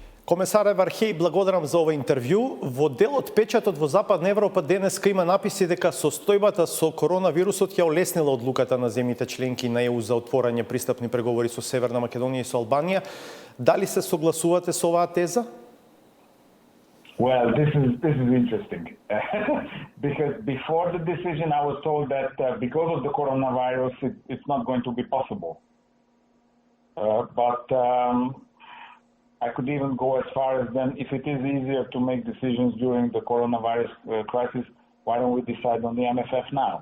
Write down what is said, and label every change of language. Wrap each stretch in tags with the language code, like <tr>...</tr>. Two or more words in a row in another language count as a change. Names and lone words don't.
<mk>Комесаре Вархеј, благодарам за ова интервју. Во делот Печатот во Западна Европа денеска има написи дека состојбата со коронавирусот ја олеснила одлуката на земјите членки на ЕУ за отворање пристапни преговори со Северна Македонија и со Албанија. Дали се согласувате со оваа теза?</mk> <en>Well, this is interesting because before the decision, I was told that because of the coronavirus, it's not going to be possible. But I could even go as far as then, if it is easier to make decisions during the coronavirus crisis, why don't we decide on the MFF now?</en>